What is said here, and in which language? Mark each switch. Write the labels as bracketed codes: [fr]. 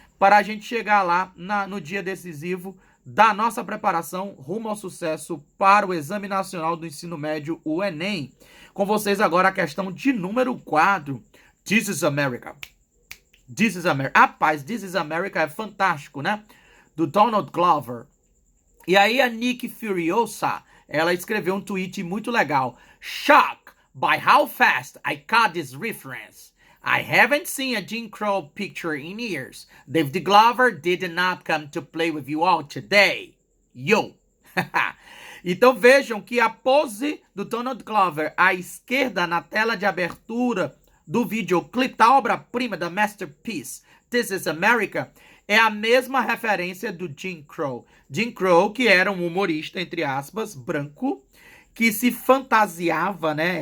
[pt] Para a gente chegar lá no dia decisivo da nossa preparação rumo ao sucesso para o Exame Nacional do Ensino Médio, o Enem. Com vocês agora a questão de número 4. [en] This is America. This is America. [pt] Rapaz, This is America é fantástico, né? Do Donald Glover. E aí a Nick Furiosa, ela escreveu um tweet muito legal. [en] Shocked by how fast I caught this reference. I haven't seen a Jim Crow picture in years. David Glover did not come to play with you all today. Yo! [pt] Então vejam que a pose do Donald Glover à esquerda na tela de abertura do videoclipe da obra-prima da Masterpiece, This is America, é a mesma referência do Jim Crow. Jim Crow, que era um humorista, entre aspas, branco, que se fantasiava, né?